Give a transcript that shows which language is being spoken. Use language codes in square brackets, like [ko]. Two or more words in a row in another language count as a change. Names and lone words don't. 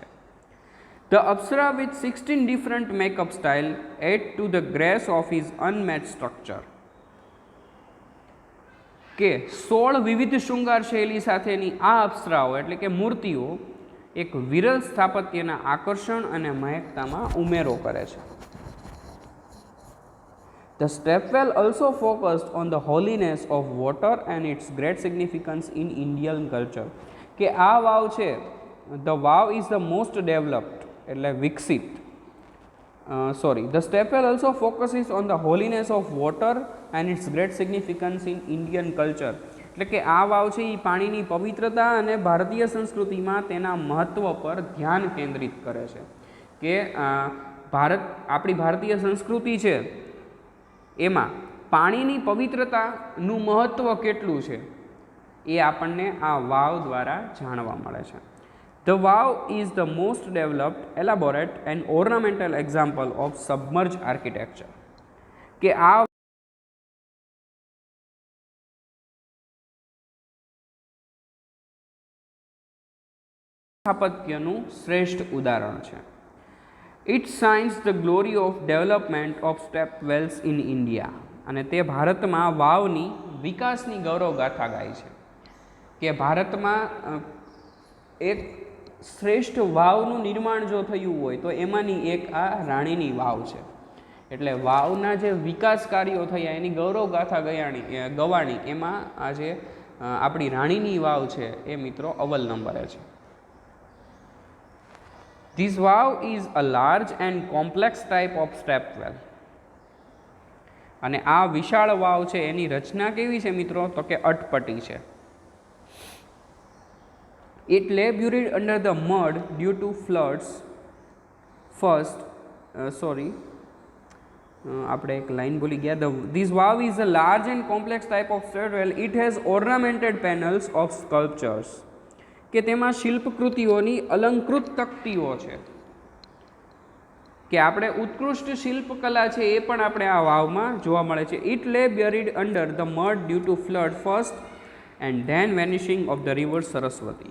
[en] The Apsara with 16 different makeup style add to the grace of his unmatched structure. [gu] કે 16 વિવિધ શૃંગાર શૈલી સાથેની આ અપ્સરાઓ એટલે કે મૂર્તિઓ એક વિરલ સ્થાપત્યના આકર્ષણ અને મહેકતામાં ઉમેરો કરે છે. [en] The stepwell also focused on the holiness of water and its great significance in Indian culture. [gu] કે આ વાવ છે, [en] the vow is the most developed [gu] એટલે વિકસિત. [en] The stepwell also focuses on the holiness of water and its great significance in Indian culture. [gu] એટલે કે આ વાવ છે એ પાણીની પવિત્રતા અને ભારતીય સંસ્કૃતિમાં તેના મહત્ત્વ પર ધ્યાન કેન્દ્રિત કરે છે. કે આપણી ભારતીય સંસ્કૃતિ છે એમાં પાણીની પવિત્રતાનું મહત્ત્વ કેટલું છે એ આપણને આ વાવ દ્વારા જાણવા મળે છે. [en] The vow is the most developed, elaborate and ornamental example of submerged architecture. [gu] કે આ સ્થાપત્યનું શ્રેષ્ઠ ઉદાહરણ છે. [en] It signs the glory of development of step wells in India. [gu] અને તે ભારતમાં વાવની વિકાસની ગૌરવગાથા ગાય છે. કે ભારતમાં એક શ્રેષ્ઠ વાવનું નિર્માણ જો થયું હોય તો એમાંની એક આ રાણીની વાવ છે. એટલે વાવના જે વિકાસ કાર્યો થયા એની ગૌરવગાથા ગવાણી એમાં આજે આપણી રાણીની વાવ છે એ મિત્રો અવ્વલ નંબરે છે. [en] This vow is a large and complex type of stepwell. [gu] અને આ વિશાળ વાવ છે એની રચના કેવી છે મિત્રો તો કે અટપટી છે. [en] It lay buried under the mud due to floods. [gu] આપણે એક લાઈન ભૂલી ગયા. [en] This વાવ is a large and complex type of stairwell. It has ornamented panels of sculptures. [gu] કે તેમાં શિલ્પકૃતિઓની અલંકૃત તકતીઓ છે, કે આપણે ઉત્કૃષ્ટ શિલ્પકલા છે એ પણ આપણે આ વાવમાં જોવા મળે છે. [en] It lay buried under the mud due to flood first and then vanishing of the river Saraswati.